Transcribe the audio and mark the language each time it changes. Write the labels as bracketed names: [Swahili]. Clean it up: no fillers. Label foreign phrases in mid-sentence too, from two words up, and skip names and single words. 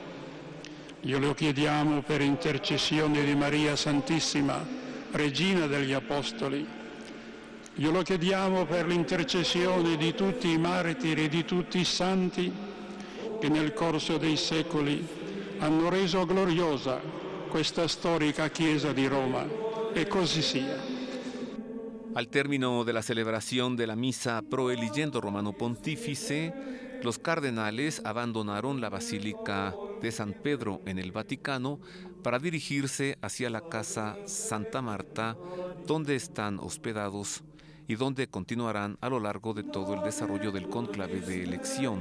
[Italian] Glielo chiediamo per intercessione di Maria Santissima, Regina degli Apostoli. Glielo chiediamo per l'intercessione di tutti i martiri e di tutti i santi che nel corso dei secoli hanno reso gloriosa questa storica Chiesa di Roma. E così sia. [Spanish] Al término de la celebración de la misa [Latin] pro eligendo Romano Pontífice, [Spanish] los cardenales abandonaron la Basílica de San Pedro en el Vaticano para dirigirse hacia la Casa Santa Marta, donde están hospedados y donde continuarán a lo largo de todo el desarrollo del cónclave de elección.